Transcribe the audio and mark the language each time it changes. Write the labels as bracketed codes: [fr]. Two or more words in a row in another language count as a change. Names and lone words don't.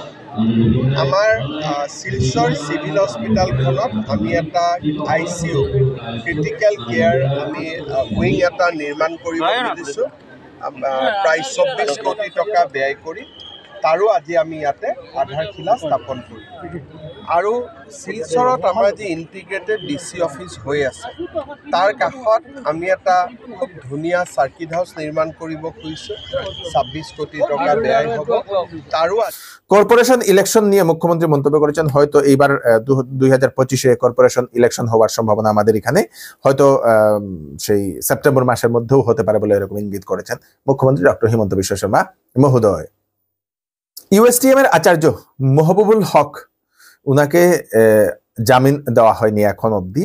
[as] আমাৰ শিলচৰ চিভিল হস্পিটেলখনত আমি এটা ICU [en] critical care [as] আমি উইং এটা নিৰ্মাণ কৰিব খুজিছোঁ, প্ৰায় 24 কোটি টকা ব্যয় কৰি। তাৰো আজি আমি ইয়াতে আধাৰশিলা স্থাপন কৰিম। আৰু শিলচৰত আমাৰ যি [en] integrated DC office [as] হৈ আছে, তাৰ কাষত আমি এটা খুব ধুনীয়া [en] circuit house [as] নির্মাণ কৰিব খুজিছোঁ। 26 কোটি টাকা ব্যয় হ'ব। তাৰো [en] corporation election [bn] নিয়ে মুখ্যমন্ত্রী মন্তব্য করেছেন। হয়তো এইবার 2025-এ [en] corporation election [bn] হওয়ার সম্ভাবনা আমাদের এখানে হয়তো সেই সেপ্টেম্বর মাসের মধ্যেও হতে পারে বলে এরকম ইঙ্গিত করেছেন মুখ্যমন্ত্রী ডক্টর হিমন্ত বিশ্ব শর্মা মহোদয়। ইউএসটিএম এর আচার্য মহবুবুল হক, উনাকে জামিন দেওয়া হয়নি এখন অবধি।